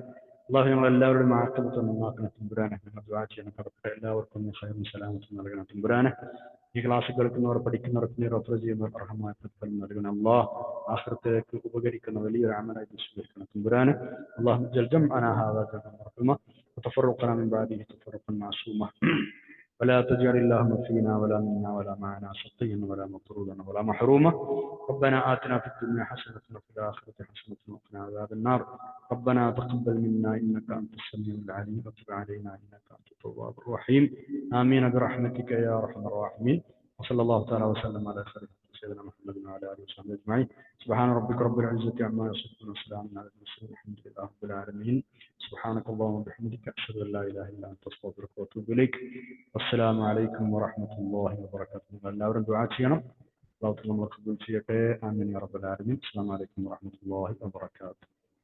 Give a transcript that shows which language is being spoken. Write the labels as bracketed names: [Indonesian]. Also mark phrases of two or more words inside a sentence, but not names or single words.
[Malayalam] അള്ളാഹു ഞങ്ങളെല്ലാവരുടെയും ആക്കമത്തെ നന്നാക്കണം തമ്പുരാനെ. ഞങ്ങൾ ദുആ ചെയ്യണം കടപ്പെട്ട എല്ലാവർക്കും ഖൈറും സലാമത്തും നൽകണം തമ്പുരാനെ. ഈ ക്ലാസ് കേൾക്കുന്നവർ, പഠിക്കുന്നവർക്ക് നീ റഫർ ചെയ്യുന്നവർ അർഹമായ പ്രതിഫലം നൽകണം. അള്ളാഹ് ആഖിറത്തിലേക്ക് ഉപകരിക്കുന്ന വലിയൊരു അമലായി സ്വീകരിക്കണം തമ്പുരാനെ. [Arabic] الله جمعنا هذا جمعا مرحوما وتفرقنا من بعده تفرقا معصوما ولا تجعل اللهم فينا ولا منا ولا معنا شقيا ولا مطرودا ولا محروما. ربنا آتنا في الدنيا حسنة وفي الآخرة حسنة وقنا عذاب النار. ربنا تقبل منا إنك أنت السميع العليم وتب علينا إنك أنت التواب الرحيم. آمين برحمتك يا أرحم الراحمين. وصلى الله تعالى وسلم على خير سيدنا محمد وعلى آله وصحبه أجمعين. سبحان ربك رب العزة عما يصفون وسلام على المرسلين الحمد لله رب العالمين. سبحانك اللهم وبحمدك أشهد أن لا إله إلا أنت أستغفرك وأتوب إليك. والسلام عليكم ورحمة الله وبركاته. [Malayalam] എല്ലാവരും ദുആ ചെയ്യണം. അല്ലാഹു നമ്മെ കബൂൽ ചെയ്യട്ടെ. [Arabic] آمين يا رب العالمين. السلام عليكم ورحمة الله وبركاته.